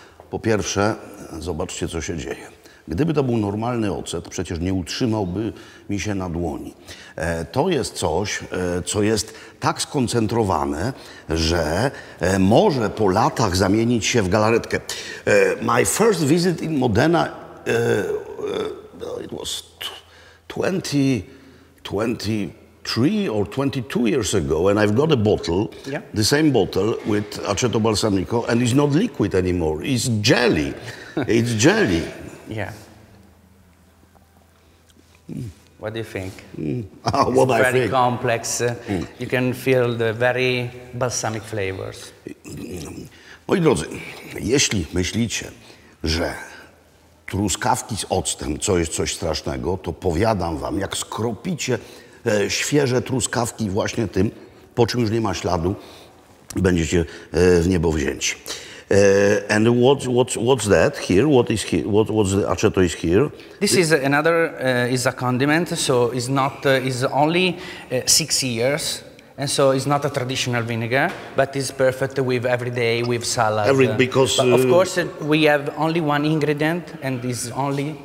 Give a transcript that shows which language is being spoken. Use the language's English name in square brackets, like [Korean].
[Polish] Po pierwsze, zobaczcie, co się dzieje. Gdyby to był normalny ocet, przecież nie utrzymałby mi się na dłoni. To jest coś, co jest tak skoncentrowane, że może po latach zamienić się w galaretkę. [English] My first visit in Modena, it was 23 or 22 years ago, and I've got a bottle, the same bottle with Aceto Balsamico, and it's not liquid anymore. It's jelly. It's jelly. Yeah. What do you think? What I think. Very think. complex. You can feel the very balsamic flavors. [Polish] Moi drodzy, jeśli myślicie, że truskawki z octem to jest coś strasznego, to powiadam wam, jak skropicie świeże truskawki właśnie tym, po czym już nie ma śladu, będziecie w niebo wzięci. [English] And what's that here? What's the aceto is here? This is another is a condiment, so it's not it's only 6 years, and so it's not a traditional vinegar, but it's perfect with every day with salad. Because but of course we have only one ingredient, and it's only